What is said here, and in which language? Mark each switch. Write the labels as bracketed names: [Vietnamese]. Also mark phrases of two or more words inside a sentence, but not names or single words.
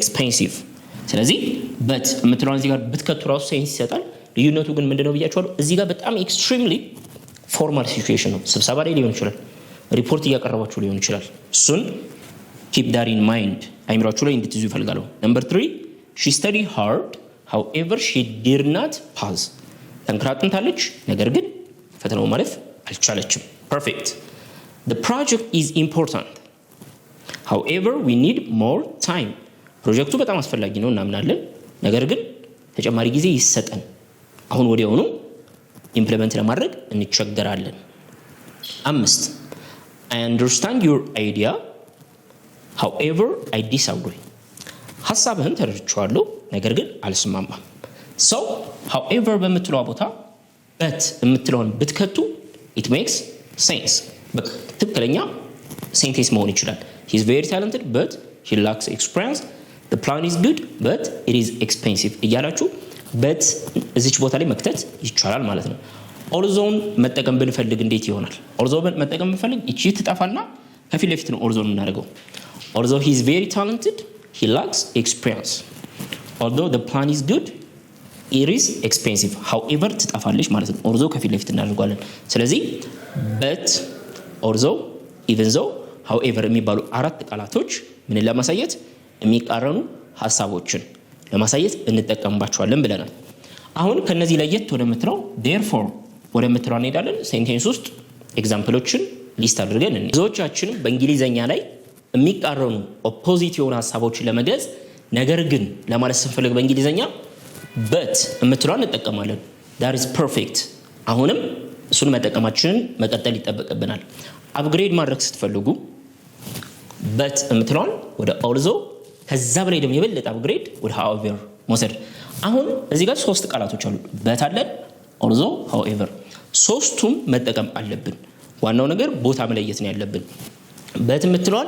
[Amharic] expensive ስለዚህ but የምትለውን እዚህ ጋር ብትከቱ ራሱ ሴንስ ይሰጣል። ልዩነቱ ግን ምንድነው ብያችኋለሁ። እዚህ ጋር በጣም [English] extremely formal situation [Amharic] ነው። ስብሰባ ላይ ሊሆን ይችላል፣ ሪፖርት እያቀረባችሁ ሊሆን ይችላል። እሱን [English] keep that in mind [Amharic] አይምራችሁ ላይ እንድትይዙ ይፈልጋለሁ። [English] number 3 she studied hard however she did not pass [Amharic] ጠንክራ አጥንታለች፣ ነገር ግን ፈተናው ማለፍ አልቻለችም። [English] perfect the project is important however we need more time [Amharic] ፕሮጀክቱ በጣም አስፈላጊ ነው እናምናለን፣ ነገር ግን ተጨማሪ ጊዜ ይሰጠን፣ አሁን ወዲያውኑ ኢምፕሊመንት ለማድረግ እንቸገራለን። [English] 5 I understand your idea however I disagree [Amharic] ሐሳብህን ተረድቻለሁ፣ ነገር ግን አልስማማም። [English] however [Amharic] በምትለው ቦታ but የምትለውን ብትከቱ [English] it makes sense [Amharic] ትክክለኛ ሴንቴንስ መሆን ይችላል። [English] he is very talented but he lacks experience the plan is good but it is expensive [Amharic] እያላችሁ but እዚች ቦታ ላይ መክተት ይቻላል ማለት ነው። ኦልዞን መጠቀም ብንፈልግ እንዴት ይሆናል? ኦልዞን መጠቀም ብንፈልግ እቺ ትጠፋና ከፊት ለፊት ነው ኦልዞን የምናደርገው። [English] although he is very talented he lacks experience although the plan is good it is expensive however [Amharic] ትጠፋለች ማለት ነው። although ከፊት ለፊት እናደርጋለን። ስለዚህ [English] but although even though however [Amharic] የሚባሉ አራት ቃላቶች ምን ለማሳየት የሚቃረኑ ሐሳቦችን ለማሳየት እንጠቀምባቸዋለን ብለናል። አሁን ከነዚህ ለየት ወደምትለው therefore ወደምትለው እንሄዳለን። ሴንቴንስ ውስጥ ኤግዛምፕሎችን ሊስት አድርገን ብዙዎቻችን በእንግሊዘኛ ላይ የሚቃረኑ ኦፖዚት የሆኑ ሐሳቦችን ለመግለጽ ነገር ግን ለማለት ስንፈልግ በእንግሊዘኛ but የምትለውን እንጠቀማለን። [English] that is perfect [Amharic] አሁንም እሱን መጠቀማችንን መቀጠል ይጠበቅብናል። አፕግሬድ ማድረግ ስትፈልጉ but የምትለውን ወደ although ከዛ በላይ ደግሞ የበለጠ አፕግሬድ ወደ however መውሰድ። አሁን እዚህ ጋር ሶስት ቃላቶች አሉ። but አለን [English] although however [Amharic] ሶስቱም መጠቀም አለብን። ዋናው ነገር ቦታ መለየት ነው ያለብን። but የምትለውን